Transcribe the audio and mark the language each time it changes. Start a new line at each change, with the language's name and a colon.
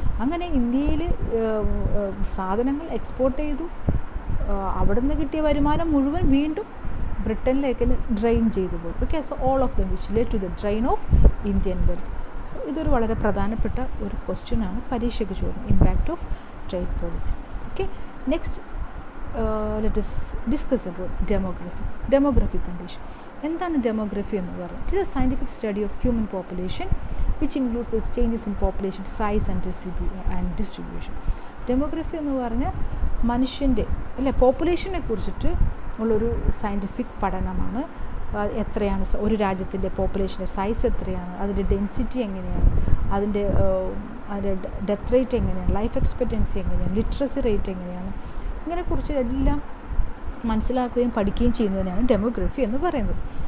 Malayalam: അങ്ങനെ ഇന്ത്യയിൽ സാധനങ്ങൾ എക്സ്പോർട്ട് ചെയ്തു, അവിടെ നിന്ന് കിട്ടിയ വരുമാനം മുഴുവൻ വീണ്ടും ബ്രിട്ടനിലേക്ക് ഡ്രെയിൻ ചെയ്തു പോയി.
English: Okay, so all of them which led to the drain of Indian wealth.
Malayalam: So ഇതൊരു വളരെ പ്രധാനപ്പെട്ട ഒരു ക്വസ്റ്റ്യനാണ് പരീക്ഷയ്ക്ക് ചോദിക്കുന്നത്,
English: Impact of trade policy. Okay, next let us discuss about demographic condition.
Malayalam: എന്താണ് ഡെമോഗ്രഫി എന്ന് പറയുന്നത്?
English: It is a scientific study of human population which includes changes in population size and distribution.
Malayalam: Demography എന്ന് പറഞ്ഞാൽ മനുഷ്യൻ്റെ പോപ്പുലേഷനെ കുറിച്ചിട്ട് ഉള്ളൊരു സയൻറ്റിഫിക് പഠനമാണ്. എത്രയാണ് ഒരു രാജ്യത്തിൻ്റെ പോപ്പുലേഷൻ്റെ സൈസ് എത്രയാണ്, അതിൻ്റെ ഡെൻസിറ്റി എങ്ങനെയാണ്, അതിൻ്റെ ഡെത്ത് റേറ്റ് എങ്ങനെയാണ്, ലൈഫ് എക്സ്പെക്റ്റൻസി എങ്ങനെയാണ്, ലിറ്ററസി റേറ്റ് എങ്ങനെയാണ്, ഇതിനെക്കുറിച്ച് എല്ലാം മനസ്സിലാക്കുകയും പഠിക്കുകയും ചെയ്യുന്നതിനാണ് ഡെമോഗ്രഫി എന്ന് പറയുന്നത്.